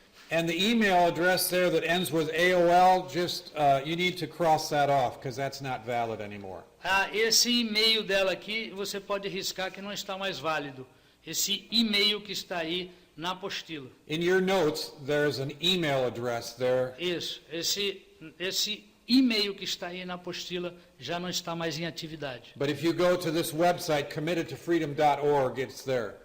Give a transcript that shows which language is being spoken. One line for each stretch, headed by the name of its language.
English: And the email address there that ends with AOL, just you need to cross that off because that's not valid anymore.
Portuguese: Esse e-mail dela aqui, você pode riscar que não está mais válido. Esse e-mail que está aí na apostila.
English: In your notes, there's an email address there.
Portuguese: Isso. Esse e-mail que está aí na apostila já não está mais em atividade.
English: But if you go to this website, committedtofreedom.org, it's there.